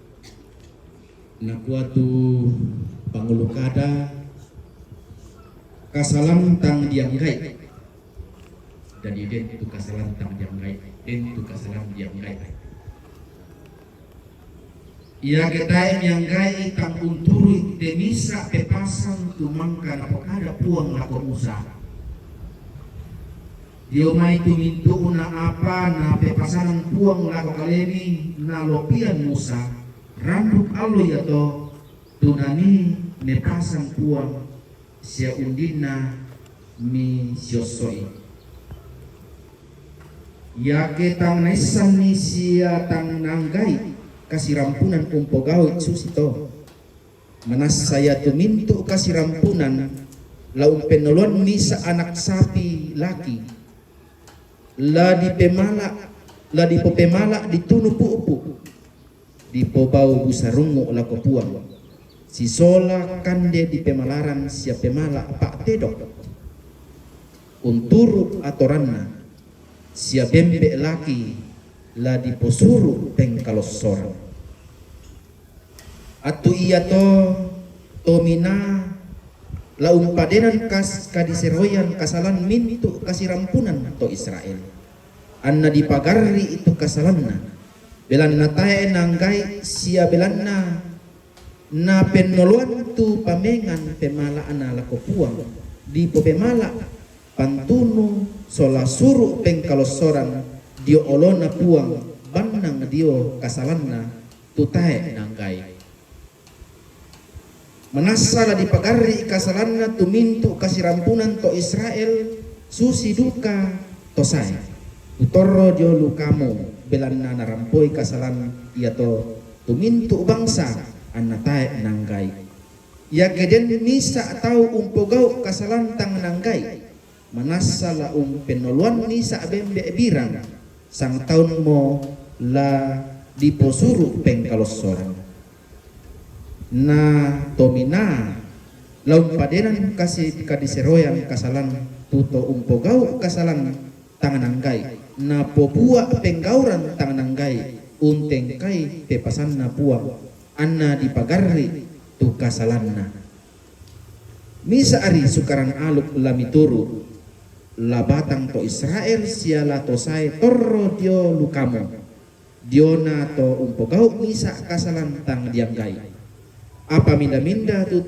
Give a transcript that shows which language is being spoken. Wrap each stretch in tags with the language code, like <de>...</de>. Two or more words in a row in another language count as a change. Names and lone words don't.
<sda>nakuatu pangulukada kasalam tang dianggai dan iden itu kasalam tang dianggai den itu kasalam dianggai ia ketai mianggai tang unturi demisa pepasang tumangka napokada puang lako musa Dio mai tumintu una apa na pepasanan puang lako kalemi na lopian musa rambut alo ya to tunani mepasang puang sia undina mi siosoi ya ketang naisan ni sia tang nanggai kasih rampunan umpo gaut susito manas saya tumintu kasih rampunan laum penolon misa anak sapi laki la di pemala ditunu pupu di pobau busarungu la kopuang si sola kande di pemalaran sia pemala pak tedok unturu atoranna sia bembe laki la di posuru pengkalos sorang atu iya to mina la umpadenan kas kadiseroyan kasalan mintu kasih rampunan to Israel anna dipagarri itu kasalanna belanna tae nanggai sia belanna na penoloan tu pamengan pemala ana lako puang di pemala pantunu sola suru pengkalos sorang dio olona puang banang dio kasalanna tu tae nanggai manasala dipagari kasalanna tumintu kasih rampunan to Israel susi duka to saya utoro dio lukamu belanna narampoi kasalan ia to tumintu bangsa anna tae nanggai ya geden nisa atau umpogau kasalan tang nanggai manasala penoluan nisa bembe birang sang taun mo la diposuru pengkalos sorang na tomina laum padenan kasih kadiseroyan kasalan tuto umpogau kasalan tangananggai na popua penggauran tangananggai unteng kai pepasan na puang anna dipagarri tu kasalanna misa ari sukaran aluk lamituru labatang to Israel siala to sai torro dio lukamu diona to umpogau misa kasalan tang dianggai apa minda-minda</sda>